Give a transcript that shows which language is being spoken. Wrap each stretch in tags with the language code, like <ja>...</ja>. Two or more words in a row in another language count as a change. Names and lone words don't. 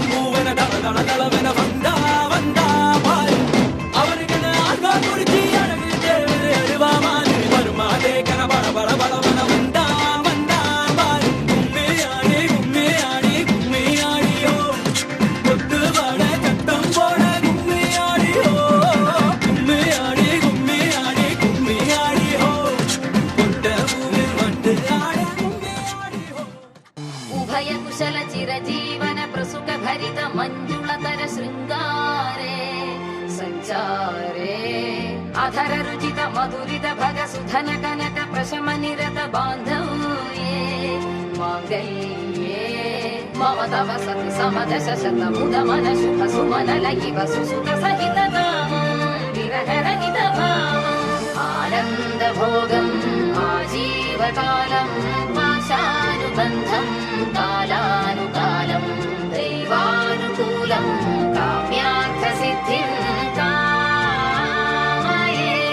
<ta>பூவன தள தளவென வந்தா வந்தா பாரு அவருக்கு ஆகா குறிச்சி அழகு தேவரு அருவா மாதிரி வருமா தேக்கன பட பட படவன வந்தா வந்தா பாரு கும்மியாடி கும்மியாடி கும்மியாடியோ கொத்து வட கட்டம் போட கும்மியாடியோ கும்மியாடி கும்மியாடி கும்மியாடியோ கொட்ட பூமி வந்து ஆட கும்மியாடியோ</ta> <sa>उभय कुशल चिरजीवन प्रसुख भरित मंजुलतर शृंगारे संचारे अधर रुचित मधुरित भग सुधन कनक प्रशम निरत बांधव्ये मांगल्ये मम तव सति समदश शत मुद मन शुभ सुमन लयिव सुसुत सहित विरह रहित आनंद भोगम आजीवकालम पाशानुबंधम कालानुकालं दैवानुकूलं काम्यार्थ सिद्धिं कामये</sa>